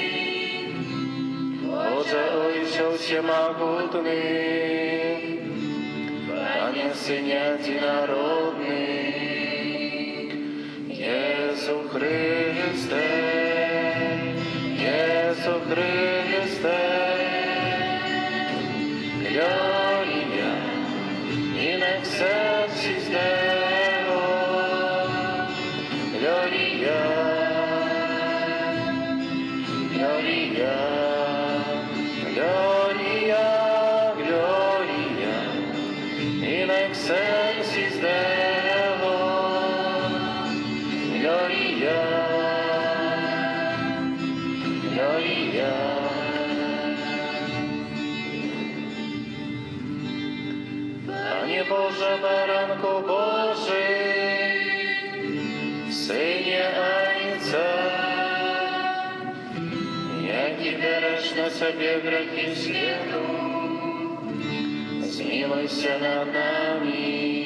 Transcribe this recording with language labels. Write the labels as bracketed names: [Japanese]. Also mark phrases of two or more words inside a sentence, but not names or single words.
[Church Slavic] Боже, Отче всемогутный, Пане Сыне единородный, Иису Христе, Иису Христе, [Latin] Gloria, in excelsis Deo, Gloria, Gloria, Gloria, Gloria, in excelsis Deo, Gloria, Gloria. [Polish] Panie Boże, Baranku Boży, Synie Ojca, jaki bierzesz na sobie grzechy światu, zmiłuj się nad nami.